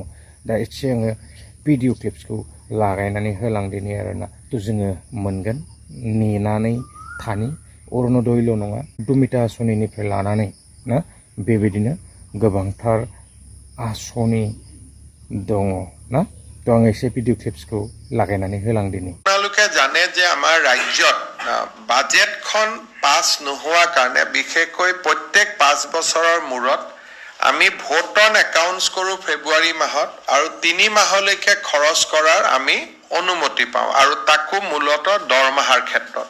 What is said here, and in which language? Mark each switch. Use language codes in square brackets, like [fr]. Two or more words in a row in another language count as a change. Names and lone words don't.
[brx] दा एसे आङो भिडिअ क्लिप्सखौ लागायनानै होलांदिनि आरोना। थ' जोङो मोनगोन नेनानै थानि। अरुण'दयल' नङा दुमिता आसनिनिफ्राय लानानै ना बेबायदिनो गोबांथार आसनि दङ ना। थ' आं एसे भिडिअ क्लिप्सखौ लागायनानै होलांदिनि। [as] আপোনালোকে জানে যে আমাৰ ৰাজ্যত বাজেটখন পাছ নোহোৱাৰ কাৰণে বিশেষকৈ প্ৰত্যেক 5 বছৰৰ মূৰত আমি [en] vote on accounts [as] কৰোঁ ফেব্ৰুৱাৰী মাহত আৰু 3 মাহলৈকে খৰচ কৰাৰ আমি অনুমতি পাওঁ আৰু তাকো মূলতঃ দৰমহাৰ ক্ষেত্ৰত।